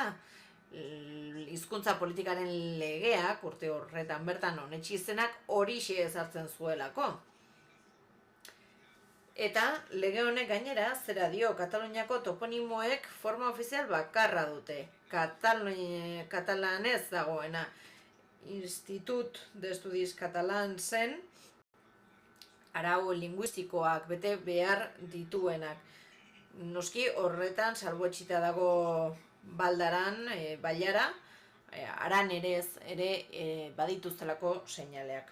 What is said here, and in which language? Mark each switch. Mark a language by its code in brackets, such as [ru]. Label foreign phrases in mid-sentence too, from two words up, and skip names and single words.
[eu] Hizkuntza politikaren legeak, urte horretan bertan onetsi izenak horixe ezartzen zuelako. Eta lege honek gainera, zera dio, Kataluniako toponimoek forma ofizial bakarra dute. Katalanez dagoena. Institut de Estudis Catalansen arau linguistikoak bete behar dituenak. Noski horretan salbuetxita dago Baldaran, Bailara, Aran ere badituztelako seinaleak.